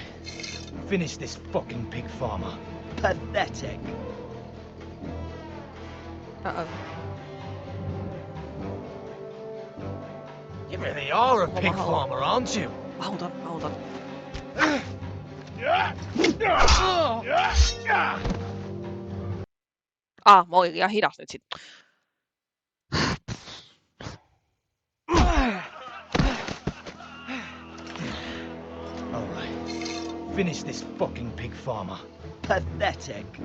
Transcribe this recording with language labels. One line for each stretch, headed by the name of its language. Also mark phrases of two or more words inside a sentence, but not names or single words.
English: Finish this fucking pig farmer. Pathetic. Uh-oh. You really are a pig farmer, aren't you?
Finnish: Auton. Mä olin liian hidas nyt sit.
English: Alright. Finish this fucking pig farmer. Pathetic.